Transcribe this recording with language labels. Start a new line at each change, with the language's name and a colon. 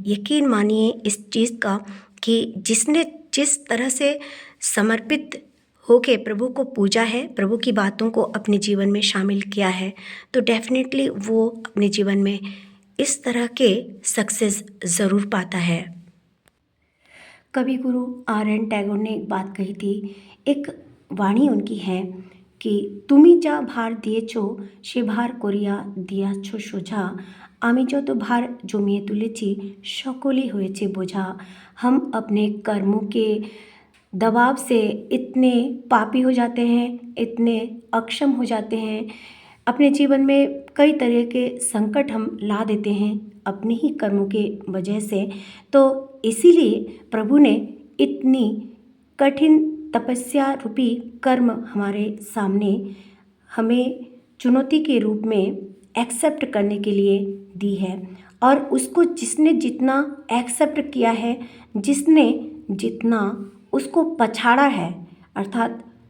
Hindi: यकीन मानिए इस चीज़ का कि जिसने जिस तरह से समर्पित होके प्रभु को पूजा है, प्रभु की बातों को अपने जीवन में शामिल किया है, तो डेफिनेटली वो अपने जीवन में इस तरह के सक्सेस ज़रूर पाता है। कवि गुरु आर.एन. टैगोर ने एक बात कही थी, एक वाणी उनकी है कि
Bangla: তুমি যা ভার দিয়েছ সে ভার করিয়া দিয়াছ সোজা, আমি যত ভার জমিয়ে তুলেছি সকলই হয়েছে বোঝা।
Hindi: हम अपने कर्मों के दबाव से इतने पापी हो जाते हैं, इतने अक्षम हो जाते हैं, अपने जीवन में कई तरह के संकट हम ला देते हैं अपने ही कर्मों के वजह से। तो इसीलिए प्रभु ने इतनी कठिन तपस्या रूपी कर्म हमारे सामने हमें चुनौती के रूप में एक्सेप्ट करने के लिए दी है, और उसको जिसने जितना एक्सेप्ट किया है, जिसने जितना उसको पछाड़ा है, अर्थात